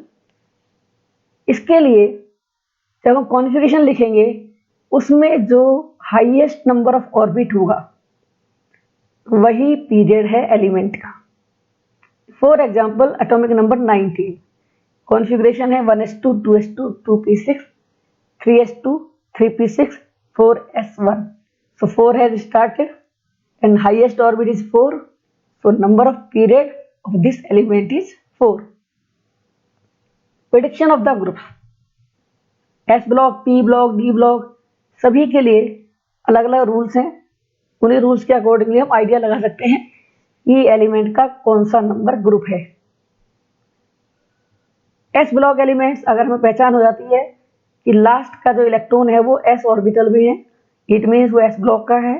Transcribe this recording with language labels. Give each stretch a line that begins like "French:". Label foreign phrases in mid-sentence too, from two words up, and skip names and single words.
Hindi: इसके लिए जब हम कॉन्फ़िगरेशन लिखेंगे, उसमें जो
English: highest number of orbit
Hindi: होगा वही पीरियड है एलिमेंट का।
English: for example atomic number 19, configuration
Hindi: है 1s2 2s2 2p6 3s2 3p6 4s1।
English: so 4 has started and highest orbit is 4, so number of period of this element is 4. prediction of the group, s block, p block, d block
Hindi: सभी के लिए अलग अलग रूल्स हैं। उन्हीं रूल्स के अकॉर्डिंगली हम आइडिया लगा सकते हैं कि एलिमेंट का कौन सा नंबर ग्रुप है।
English: s block elements
Hindi: अगर हमें पहचान हो जाती है कि लास्ट का जो इलेक्ट्रॉन है वो
English: s orbital
Hindi: में है,
English: it means
Hindi: वो
English: s block
Hindi: का है।